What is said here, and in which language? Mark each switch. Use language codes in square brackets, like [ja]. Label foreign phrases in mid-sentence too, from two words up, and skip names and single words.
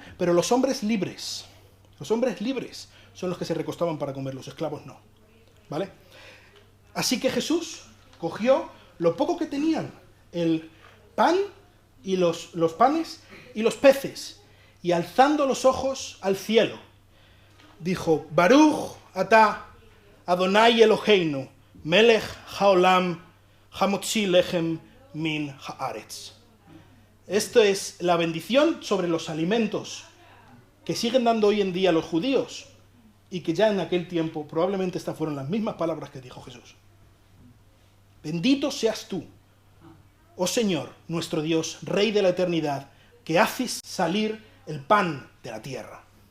[es] Pero los hombres libres son los que se recostaban para comer, los esclavos no. ¿Vale? Así que Jesús cogió lo poco que tenían, el pan y los panes y los peces, y alzando los ojos al cielo, dijo, [he] ברוך אתה אדוני אלוהינו מלך העולם המוציא לחם מן הארץ. [es] Esto es la bendición sobre los alimentos que siguen dando hoy en día los judíos, y que ya en aquel tiempo probablemente estas fueron las mismas palabras que dijo Jesús. Bendito seas tú, oh Señor, nuestro Dios, Rey de la eternidad, que haces salir el pan de la tierra.